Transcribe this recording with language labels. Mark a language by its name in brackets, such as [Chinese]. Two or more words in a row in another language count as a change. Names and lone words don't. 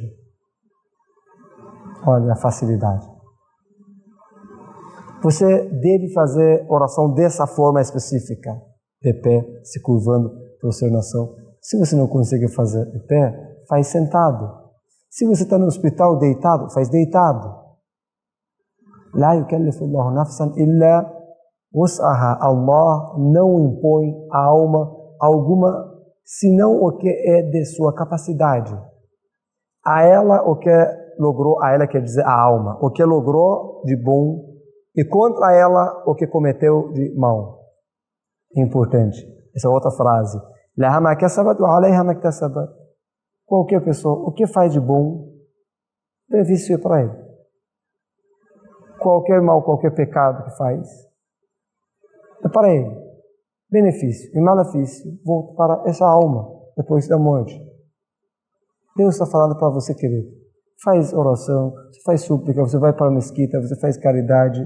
[Portuguese] Olha a facilidade. Você deve fazer oração dessa forma específica, de pé, se curvando para a sua nação. Se você não consegue fazer de pé, faz sentado. Se você está no hospital deitado, faz deitado. [Arabic] لا يكلف الله نفسا إلا وسعها. [Portuguese] Allah não impõe a alma alguma, senão o que é de sua capacidade. A ela o que logrou, a ela quer dizer a alma, o que logrou de bom, e contra ela o que cometeu de mal. Importante. Essa é outra frase. [Arabic] لها ما كسبت وعليها ما اكتسبت. [Portuguese] Qualquer pessoa, o que faz de bom, benefício é para ele. Qualquer mal, qualquer pecado que faz, é para ele. Benefício e malefício volta para essa alma, depois da morte. Deus está falando para você, querido. Faz oração, você faz súplica, você vai para a mesquita, você faz caridade.